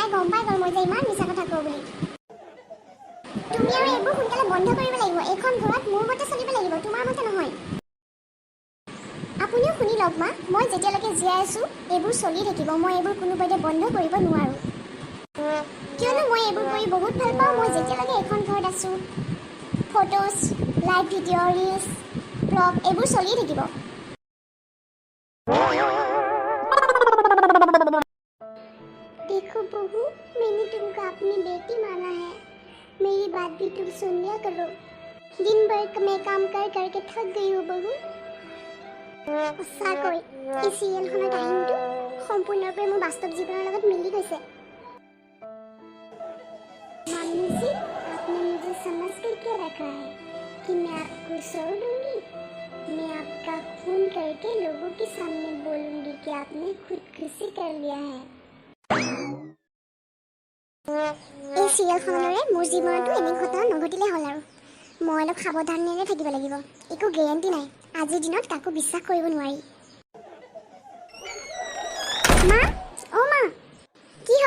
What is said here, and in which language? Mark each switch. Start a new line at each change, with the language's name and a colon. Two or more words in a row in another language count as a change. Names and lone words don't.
Assamese: গম পাই গ'ল মই যে ইমান মিছা কথা কওঁ বুলি তুমি আৰু এইবোৰ সোনকালে বন্ধ কৰিব লাগিব এইখন ঘৰত মোৰ মতে চলিব লাগিব তোমাৰ মতে নহয় আপুনিও শুনি লওক মা মই যেতিয়ালৈকে জীয়াই আছোঁ এইবোৰ চলি থাকিব মই এইবোৰ কোনোপধ্যে বন্ধ কৰিব নোৱাৰোঁ কিয়নো মই এইবোৰ কৰি বহুত ভাল পাওঁ মই যেতিয়ালৈকে এইখন ঘৰত আছোঁ
English: photos live video reels blog
Assamese: এইবোৰ চলি থাকিব
Hindi: देखो बहू मैंने तुमको अपनी बेटी माना है मेरी बात भी तुम सुन लिया करो दिन भर मैं काम करके थक गई हूँ बहू
Assamese: সঁচাকৈ এই চিৰিয়েলখনৰ কাহিনীটো সম্পূৰ্ণৰূপে মোৰ বাস্তৱ জীৱনৰ লগত মিলি গৈছে
Hindi: मामी जी, आपने मुझे समझ कर क्या रखा है कि मैं आपको छोड़ दूंगी? मैं आपका खून करके लोगों के सामने बोलूंगी कि आपने खुदकुशी कर लिया है।
Assamese: এই চিৰিয়েলখনৰে মোৰ জীৱনতো এনে ঘটনা নঘটিলে হ'ল আৰু মই অলপ সাৱধানেৰে থাকিব লাগিব। একো গেৰেণ্টি নাই, আজিৰ দিনত কাকো বিশ্বাস কৰিব নোৱাৰি। মা, অ মা, কি হ'ল?